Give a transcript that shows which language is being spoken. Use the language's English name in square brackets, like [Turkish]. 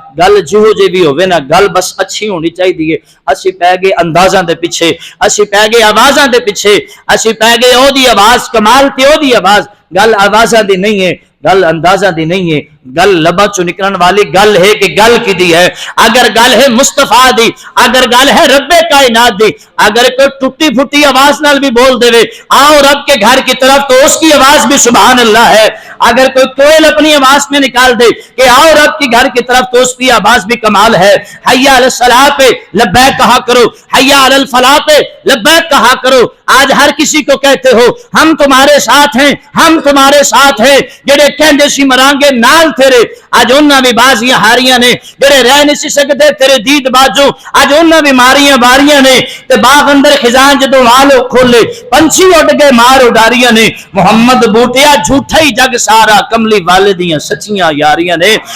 [Punjabi] گل جہو جی بھی ہوے نا گل بس اچھی ہونی چاہیے. اسی پی گئے اندازاں دے پیچھے, اسی پی گئے آوازاں دے پیچھے, اسی پی گئے او دی آواز کمال تے او دی آواز. گل آوازاں دی نہیں ہے, گل اندازاں دی نہیں ہے, گل لبا چو نکلن والی گل ہے کہ گل کی دی ہے. اگر گل ہے مصطفیٰ دی, اگر گل ہے رب کائنات دی, اگر کوئی ٹوٹی پھوٹی آواز نال بھی بول دے [Urdu] آؤ رب کے گھر کی طرف تو اس کی آواز بھی سبحان اللہ ہے. اگر کوئی کوئل اپنی آواز میں نکال دے کہ آؤ رب کے گھر کی طرف تو اس کی آواز بھی کمال ہے. حی علی الصلاۃ پہ لبیک کہا کرو, حی علی الفلاح پہ لبیک کہا کرو. آج ہر کسی کو کہتے ہو ہم تمہارے ساتھ ہیں, ہم تمہارے ساتھ ہیں. [Punjabi] جڑے کہندے سی مرانگے نال تیرے, اج انہاں بھی بازیاں ہاریاں نے. جڑے رہ نہیں سی سکدے تیرے دید باجو, اج انہاں بھی ماریاں باریاں نے. تے باغ اندر خزاں جدوں والو کھولے پنچھی اڈ گئے مار اڈاریاں نے. محمد بوٹیا جھوٹا ہی جگ سارا, کملی والدیاں سچیاں یاریاں نے.